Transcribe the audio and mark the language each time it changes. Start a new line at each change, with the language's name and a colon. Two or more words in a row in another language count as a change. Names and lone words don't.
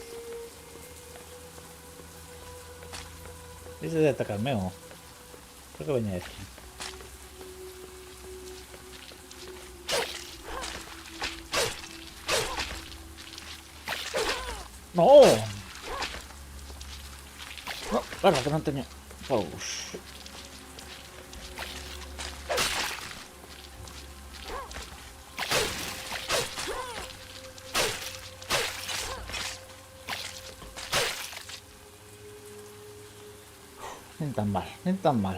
Spanish: Dice de atacarme o... Creo que venía aquí. ¡No! No, verdad que
Galician: non teño... Paus. Nen tan mal.